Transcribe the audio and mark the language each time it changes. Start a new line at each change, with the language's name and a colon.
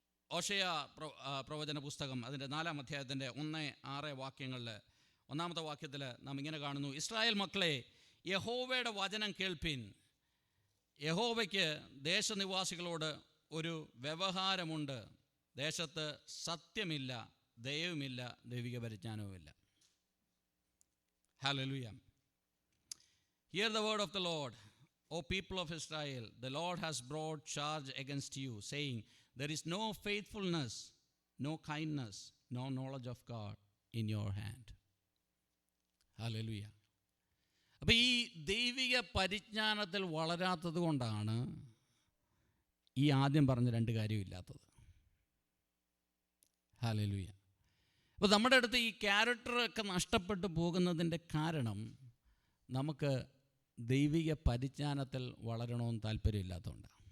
Malayalam: Hosea പ്രവചന പുസ്തകം അതിൻ്റെ 4-ാം അധ്യായത്തിൻ്റെ 1-6 വാക്യങ്ങളിൽ 1-ാമത്തെ വാക്യത്തിൽ നാം ഇങ്ങനെ കാണുന്നു: ഇസ്രായേൽ മക്കളെ, യഹോവയുടെ വചനം കേൾപ്പിൻ. യഹോവയ്ക്ക് ദേശനിവാസികളോട് ഒരു വ്യവഹാരമുണ്ട്. ദേശത്ത് സത്യമില്ല, ദയവുമില്ല, ദൈവിക പരിജ്ഞാനവുമില്ല. Hallelujah.
English: Hear the word of the Lord, O people of Israel. The Lord has brought charge against you, saying, there is no faithfulness, no kindness, no knowledge of God in your hand. Hallelujah.
Malayalam: അപ്പോൾ ഈ ദൈവിക പരിജ്ഞാനത്തിൽ വളരാത്തത് കൊണ്ടാണ് ഈ ആദ്യം പറഞ്ഞ 2 കാര്യമില്ലാത്തത്. Hallelujah. അപ്പോൾ നമ്മുടെ അടുത്ത് ഈ ക്യാരക്ടറൊക്കെ നഷ്ടപ്പെട്ടു പോകുന്നതിൻ്റെ കാരണം നമുക്ക് ദൈവിക പരിജ്ഞാനത്തിൽ വളരണമെന്ന് താല്പര്യമില്ലാത്തതുകൊണ്ടാണ്.